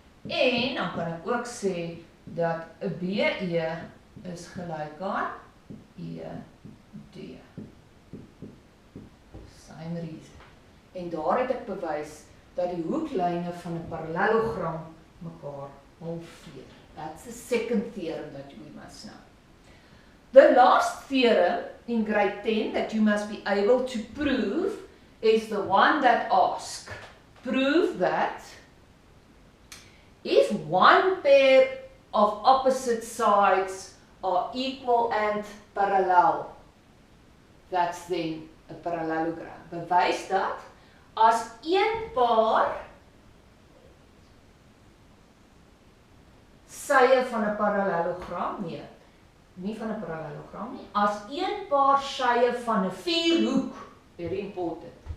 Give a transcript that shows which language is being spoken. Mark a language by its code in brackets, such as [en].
[af] En dan kan ek ook sê dat BE is gelyk aan ED. [en] Same reason. [af] En daar het ek bewys dat die hoeklyne van 'n parallelogram mekaar halveer. [en] That's the second theorem that we must know. The last theorem in grade 10 that you must be able to prove is the one that asks, prove that if one pair of opposite sides are equal and parallel, that's then a parallelogram. [af] Bewys dat as een paar sye van 'n parallelogram, nie van 'n parallelogram nie, as een paar sye van 'n vierhoek, [en] very important.